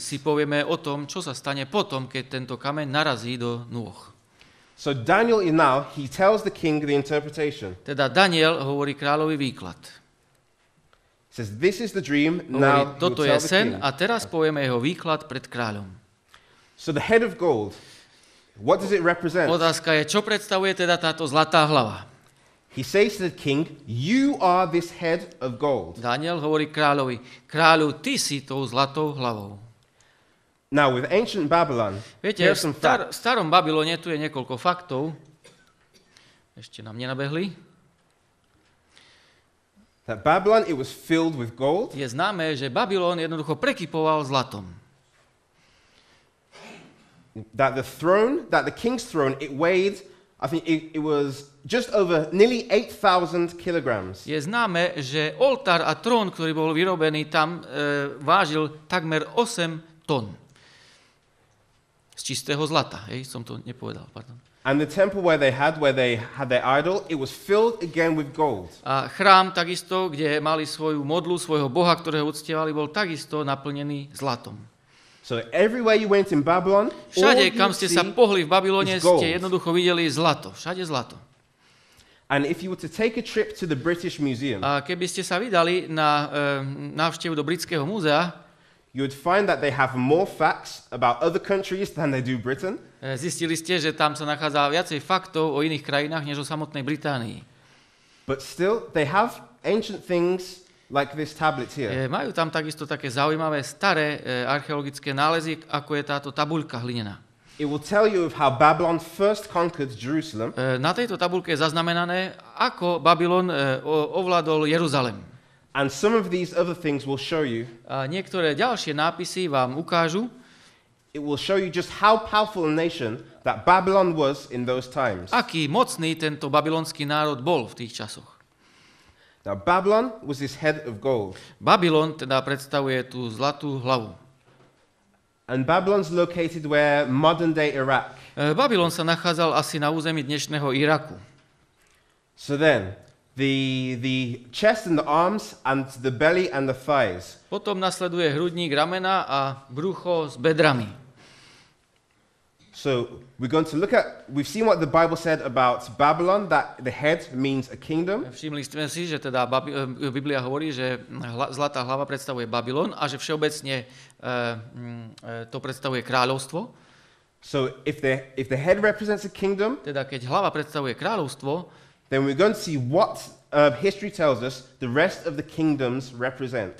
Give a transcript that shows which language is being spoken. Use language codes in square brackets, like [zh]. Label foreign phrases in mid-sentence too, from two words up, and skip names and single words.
[sk] si povieme o tom, čo sa stane potom, keď tento kameň narazí do nôh. [en] So Daniel he tells the king the interpretation. [sk] Teda Daniel hovorí kráľovi výklad. [en] He says, this is the dream, [sk] Hovorí, [en] now he will [sk] toto [en] tell [sk] je [en] the [sk] sen [en] king. [sk] a teraz povieme jeho výklad pred kráľom. [en] So the head of gold, what does it represent? [sk] Otázka je, čo predstavuje teda táto zlatá hlava? [en] He says to the king, you are this head of gold. [sk] Daniel hovorí kráľovi, kráľu, ty si tou zlatou hlavou. [en] Now, with ancient Babylon, [sk] Viete, [en] here [sk] v [en] are some facts. [sk] starom Babylone tu je niekoľko faktov. Ešte nám nenabehli. [en] That Babylon, it was filled with gold. [sk] Je známe, že Babylon jednoducho prekypoval zlatom. [en] That the king's throne, it weighed, I think it was just over nearly 8,000 kilograms. [sk] Je známe, že oltár a trón, ktorý bol vyrobený tam, vážil takmer 8 tón. Z čistého zlata, som to nepovedal, pardon. [en] And the temple where they had their idol, it was filled again with gold. [sk] A chrám takisto, kde mali svoju modlu, svojho boha, ktorého uctievali, bol takisto naplnený zlatom. [en] So everywhere you went in Babylon, [sk] Všade, kam ste sa pohli v Babylone, [en] is gold. [sk] ste jednoducho videli zlato. Všade zlato. [en] And if you were to take a trip to the British Museum, [sk] A keby ste sa vydali na návštevu do Britského múzea, [en] you would find that they have more facts about other countries than they do Britain. [sk] zistili ste, že tam sa nachádza viacej faktov o iných krajinách, než o samotnej Británii. [en] But still, they have ancient things like this tablet here. [sk] Majú tam takisto také zaujímavé staré archeologické nálezy, ako je táto tabuľka hlinená. [en] It will tell you of how Babylon first conquered Jerusalem. [sk] Na tejto tabuľke je zaznamenané, ako Babylon ovládol Jeruzalem. [en] And some of these other things will show you. [sk] A niektoré ďalšie nápisy vám ukážu, [en] It will show you just how powerful a nation that Babylon was in those times. [sk] aký mocný tento babylonský národ bol v tých časoch. [en] Now, Babylon was this head of gold. [sk] Babylon teda predstavuje tú zlatú hlavu. [en] And Babylon's located where modern-day Iraq. [sk] Babylon sa nachádzal asi na území dnešného Iraku. [en] So then, the chest and the arms and the belly and the thighs. [sk] Potom nasleduje hrudník, ramena a brucho s bedrami. [en] So we're going to look at, we've seen what the Bible said about Babylon, that the head means a kingdom. [sk] Všimli sme si, že teda Biblia hovorí, že zlatá hlava predstavuje Babylon a že všeobecne to predstavuje kráľovstvo. [en] So if the head represents a kingdom, [sk] Teda keď hlava predstavuje kráľovstvo, [en] then we're going to see what history tells us the rest of the kingdoms represent.